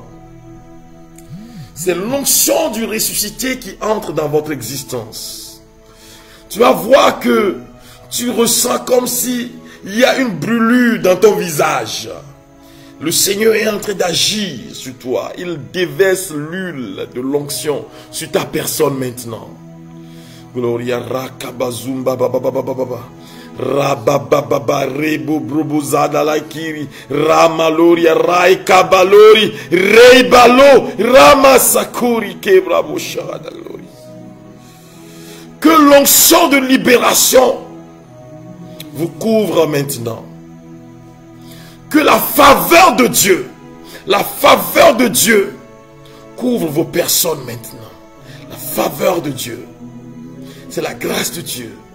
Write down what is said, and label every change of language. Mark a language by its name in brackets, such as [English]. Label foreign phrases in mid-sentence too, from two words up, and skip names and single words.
[French] C'est l'onction du ressuscité qui entre dans votre existence. Tu vas voir que tu ressens comme si il y a une brûlure dans ton visage. Le Seigneur est en train d'agir sur toi. Il déverse l'huile de l'onction sur ta personne maintenant. Gloria rakabazumba bababababa. Rabababa rebo brobozada la kiri ramaloria rai kabalori reibalo ramasakuri kebraboshada lori. Que l'onction de libération vous couvre maintenant. Que la faveur de Dieu couvre vos personnes maintenant. La faveur de Dieu, c'est la grâce de Dieu.